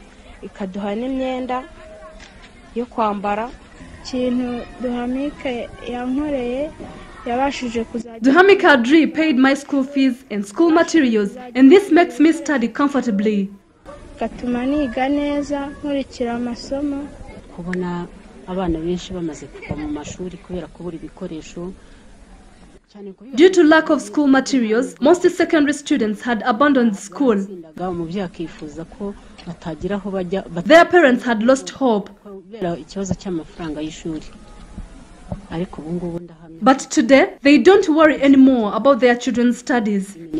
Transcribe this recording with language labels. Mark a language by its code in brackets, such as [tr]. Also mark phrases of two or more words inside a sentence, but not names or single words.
[en] DUHAMIC ADRI paid my school fees and school materials, and this makes me study comfortably. [rw] kubona abana benshi bamaze kuva mu mashuri kubera kubura ibikoresho. [en] Due to lack of school materials, most secondary students had abandoned school. Their parents had lost hope. But today, they don't worry anymore about their children's studies.